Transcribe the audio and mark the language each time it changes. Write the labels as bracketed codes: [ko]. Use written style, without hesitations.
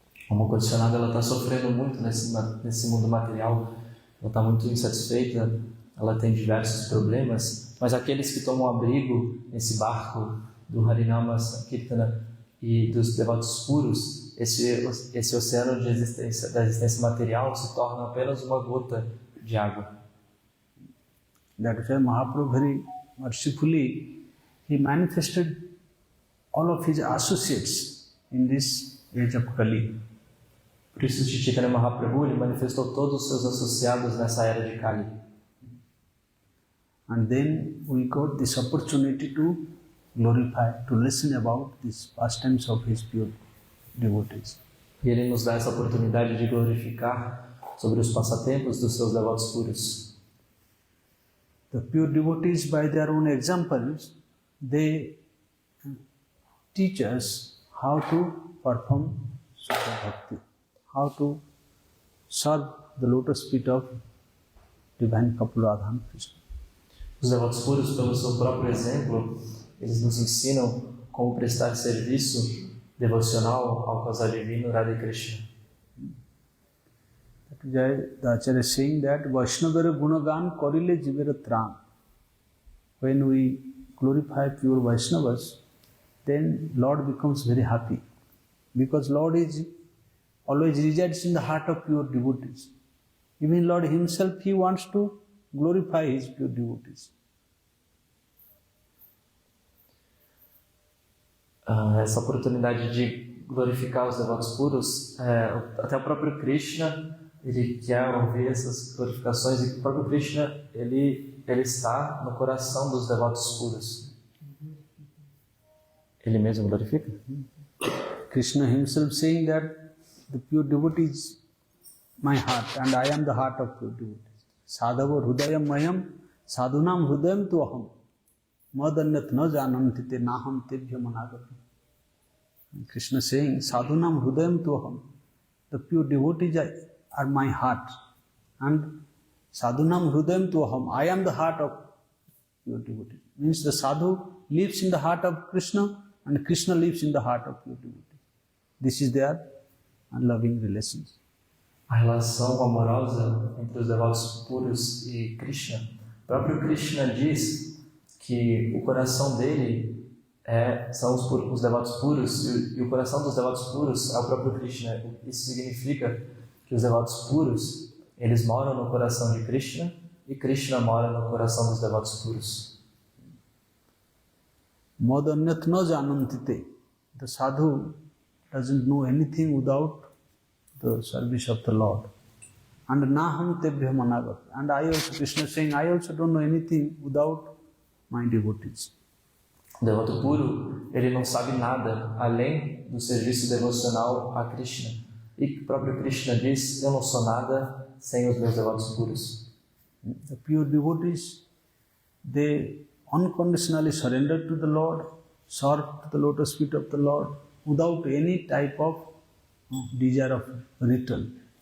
[pt] Uma condicionada, ela está sofrendo muito nesse mundo material, ela está muito insatisfeita, ela tem diversos problemas, mas aqueles que tomam abrigo nesse barco do Harinama Sankirtana e dos devotos puros, esse oceano da existência material se torna apenas uma gota de água. [en] That is why Mahaprabhu very mercifully he manifested all of his associates in this age of Kali. [pt] Por isso, Chaitanya Mahaprabhu ele manifestou todos os seus associados nessa era de Kali. [en] And then we got this opportunity to glorify, to listen about these pastimes of his pure devotees. [pt] E ele nos dá essa oportunidade de glorificar sobre os passatempos dos seus devotos puros. [en] The pure devotees, by their own examples, they teach us how to perform Sukha Bhakti, how to serve the lotus feet of divine couple Radha and Krishna. [pt] Os devotos puros, pelo seu próprio exemplo, eles nos ensinam como prestar serviço devocional ao casal divino Radha e Krishna. [en] The Acharya is saying that [bn] Vaishnavara Gunagan Korile Jivera Tran. [en] When we glorify pure Vaishnavas, then Lord becomes very happy. Because Lord is always resides in the heart of pure devotees. Even Lord himself, he wants to glorify his pure devotees. [pt] Essa oportunidade de glorificar os devotos puros, até o próprio Krishna, ele quer ouvir essas glorificações, e o próprio Krishna, ele está no coração dos devotos puros. Ele mesmo glorifica? [en] Krishna himself saying that the pure devotee is my heart and I am the heart of pure devotees. [sa] Sadhava hrudayam mayam sadhunam hrudayam tu aham madanyat na janantite naham tebhya managati. [en] Krishna saying [sa] sadhunam hrudayam tu aham. [en] The pure devotees are my heart and sadhunam hrudayam tu aham. I am the heart of pure devotees. Means the sadhu lives in the heart of Krishna and Krishna lives in the heart of pure devotees. This is their loving relations. [pt] A relação amorosa entre os devotos puros e Krishna. O próprio Krishna diz que o coração dele são os devotos puros e o coração dos devotos puros é o próprio Krishna. Isso significa que os devotos puros, eles moram no coração de Krishna e Krishna mora no coração dos devotos puros. [sa] Madanyat na janantite. [en] The sadhu doesn't know anything without the service of the Lord. And [sa] naham tebhya managat. [en] And I also, Krishna is saying, I also don't know anything without my devotees. [pt] O devoto puro, ele não sabe nada além do serviço devocional a Krishna. E o próprio Krishna diz, eu não sou nada sem os meus devotos puros. [en] The pure devotees, they unconditionally surrender to the Lord, serve to the lotus feet of the Lord, without any type of desire of return.